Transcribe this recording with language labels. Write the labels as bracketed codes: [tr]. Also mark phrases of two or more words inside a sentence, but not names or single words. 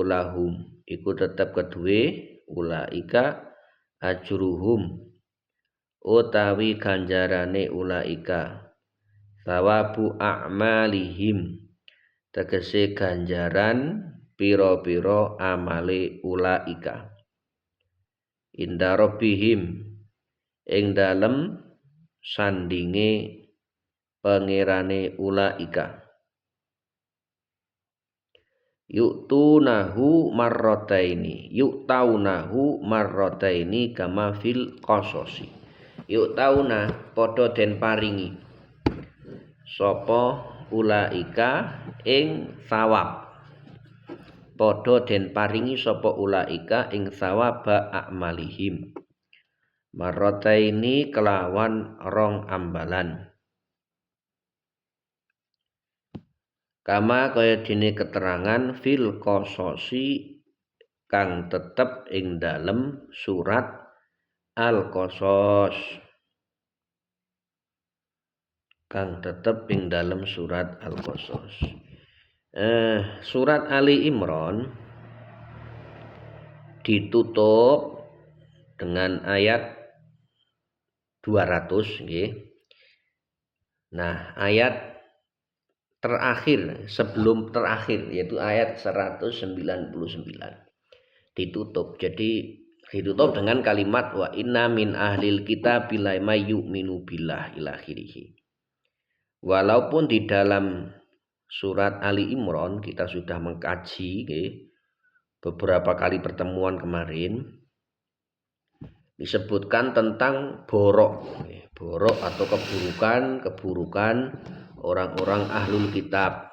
[jv] lahum iku tetep keduwe [ar] أولئك أجرهم [jv] utawi ganjarane [ar] أولئك ثواب أعمالهم [jv] tegese ganjaran pira-pira amale [ar] أولئك عند ربهم [jv] ing dalem sandinge pangerane ulaika. [ar] يؤتونه مرتين كما في القصص. [jv] Yu'tauna padha den paringi sapa ulaika ing thawab. Padha den paringi sapa ulaika ing [ar] ثواب أعمالهم. [jv] Marrataini kelawan rong ambalan. Kama kaya dene keterangan [ar] في القصص [jv] kang tetep ing dalem surat Al-Qasas. Kang tetep ing dalem surat Al-Qasas. [id] Surat Ali Imran ditutup dengan ayat 200 nggih. Nah, ayat terakhir sebelum terakhir yaitu ayat 199 ditutup. Jadi ditutup dengan kalimat [ar] وإن من أهل الكتاب لا يؤمنون بالله إلى آخره. [id] Walaupun di dalam surat Ali Imran kita sudah mengkaji beberapa kali pertemuan kemarin disebutkan tentang borok atau keburukan orang-orang [ar] أهل الكتاب.